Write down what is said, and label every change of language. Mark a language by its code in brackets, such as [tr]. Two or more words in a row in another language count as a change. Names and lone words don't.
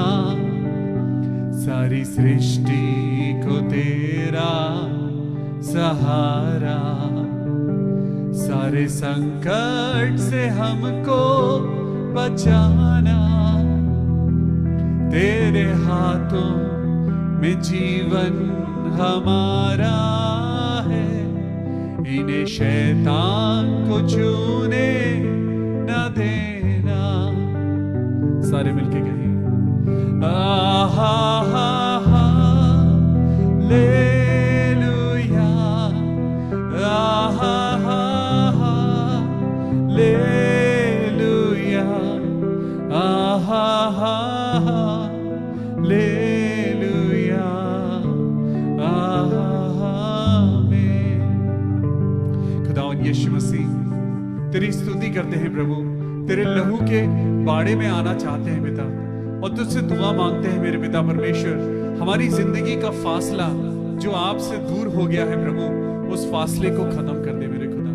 [hi] सारी सृष्टि को तेरा सहारा, सारे संकट से हमको बचाना, तेरे हाथों में जीवन हमारा है, इन्हें शैतान को छूने न देना। सारे मिलके कहें आहा हा हा लेलुया, आहा हा हा लेलुया, आहा हा हा लेलुया, आमीन। खुदावंद यीशु मसीह, तेरी स्तुति करते हैं प्रभु, तेरे लहू के बाड़े में आना चाहते हैं पिता, और तुझसे दुआ मांगते हैं मेरे पिता परमेश्वर। हमारी जिंदगी का फासला जो आपसे दूर हो गया है प्रभु, उस फासले को खत्म कर दे मेरे खुदा।